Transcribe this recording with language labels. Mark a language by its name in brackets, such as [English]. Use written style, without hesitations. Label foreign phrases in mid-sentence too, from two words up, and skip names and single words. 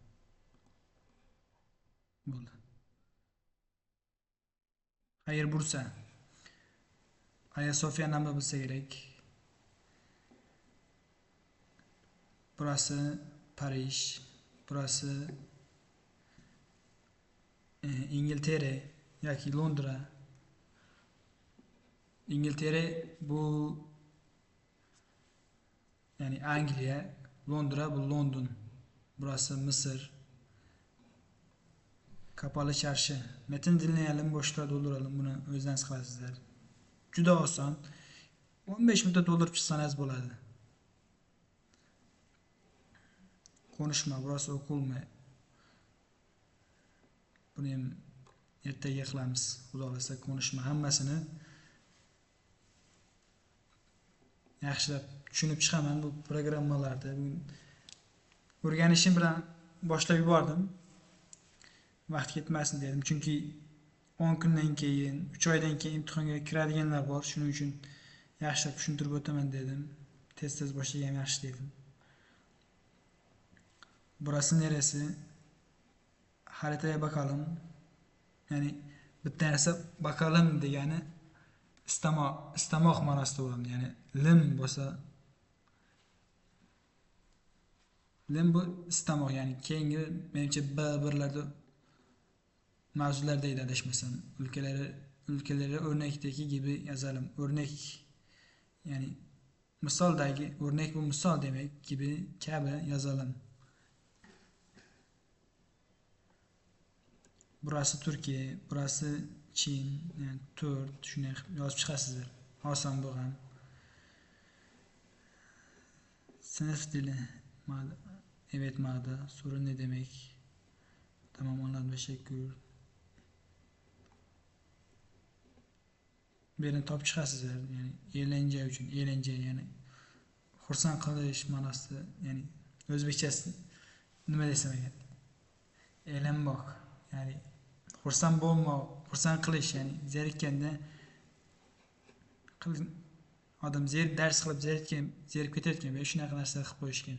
[Uzbek] Bo'ldi. [Turkish] Hayır, Bursa. [Uzbek] Ayasofya namı bilsa kerak. [Turkish] Burası Paris. Burası İngiltere yoki Londra. [Uzbek] İngiltere bu yani Angliya, Londra bu London. [Turkish] Burası Mısır. Kapalı çarşı. Metin dinleyelim, boşluğa dolduralım. [Uzbek] Bunu o'zingizlar qilasizlar. Juda oson. 15 minutda to'ldirib chiqsangiz bo'ladi. [Turkish] Konuşma, burası okul mu? [Uzbek] Buni ham ertaga qilamiz. Xudo xolasa konuşma hammasini yaxshilab tushunib chiqaman bu programmalarda. Bugun o'rganishim bilan boshlab yubordim. Vaqt ketmasin dedim. Chunki 10 kundan keyin, 3 oydan keyin imtihonga kiradiganlar bor. Shuning uchun yaxshilab tushuntirib o'taman dedim. Tez boshlagan yaxshi dedim. [Turkish] Burası neresi? Haritaya bakalım. [Uzbek] Yani bitta narsa bakalım degani istamoq ma'nosida bo'ladi. Yani lim bo'lsa lim bu istamoq yani keyingi menimcha birlarda mavzularda edi adashmasam. [Turkish] Ülkeleri örnekteki gibi yazalım. [Uzbek] Örnek yani misaldagi örnek bu misal demek [Turkish] gibi kabi yazalım. Burası Türkiye, burası Çin, yani 4 [Uzbek] shunday yozib chiqasizlar. Oson bo'lgan. [Turkish] Sınıf dili. Evet Mağda. Sorun ne demek? Tamam anladım. Teşekkür. Beni [Uzbek] top chiqasizlar. Ya'ni eğlence uchun, eğlence ya'ni xursand qilish ma'nosida, ya'ni o'zbekchasi nima desam ekan? E'lenmoq. Ya'ni xursand bo'lmoq, xursand qilish, ya'ni zerikkanda odam dars qilib zerikib ketayotgan bo'lsa shunaqa narsa qilib qo'yishgan.